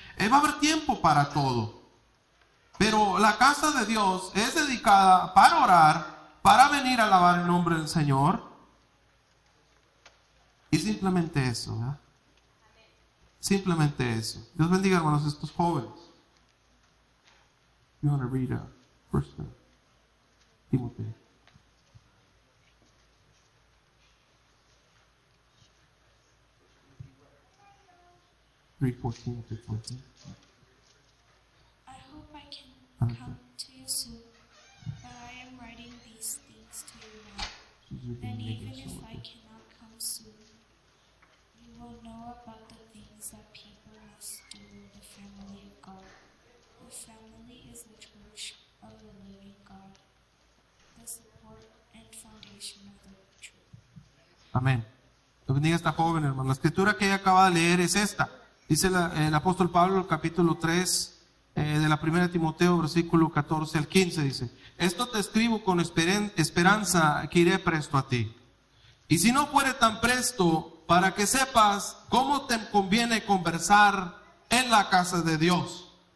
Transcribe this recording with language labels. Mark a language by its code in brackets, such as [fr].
[es] Va a haber tiempo para todo. Pero la casa de Dios es dedicada para orar, para venir a alabar el nombre del Señor. Y simplemente eso, ¿verdad? Simplemente eso. Dios bendiga, hermanos, estos jóvenes. [en] You want to read First Timothy. 3:14 to 14. I hope I can come to you soon, but I am writing these things to you now. And even if I cannot come soon, you will know about the things that people must do in the family of God. The family is the church of the living God, the support and foundation of the truth. [es] Amén. Dios bendiga a esta joven, hermano. La escritura que ella acaba de leer es esta. Dice el apóstol Pablo, capítulo 3, de la primera de Timoteo, versículo 14 al 15, dice: esto te escribo con esperanza que iré presto a ti. Y si no fuere tan presto, para que sepas cómo te conviene conversar en la casa de Dios.